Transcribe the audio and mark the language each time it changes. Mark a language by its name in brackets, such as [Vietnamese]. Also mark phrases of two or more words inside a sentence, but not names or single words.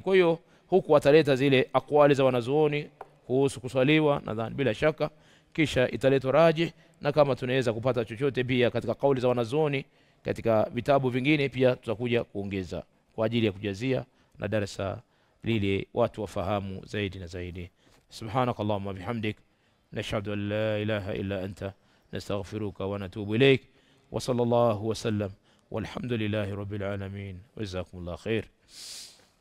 [Swahili] Kwa hiyo huku ataleta zile aqwali za wanazuoni kuhusu kuswaliwa, nadhani bila shaka, kisha italetwa rajih, na kama tunaweza kupata chochote pia katika kauli za wanazuoni katika vitabu vingine pia tutakuja kuongeza kwa ajili ya kujazia na darasa lile watu wafahamu zaidi na zaidi. [Arabic] سبحانك اللهم وبحمدك نشهد أن لا إله إلا أنت نستغفرك ونتوب إليك وصلى الله وسلم والحمد لله رب العالمين وجزاكم الله خير.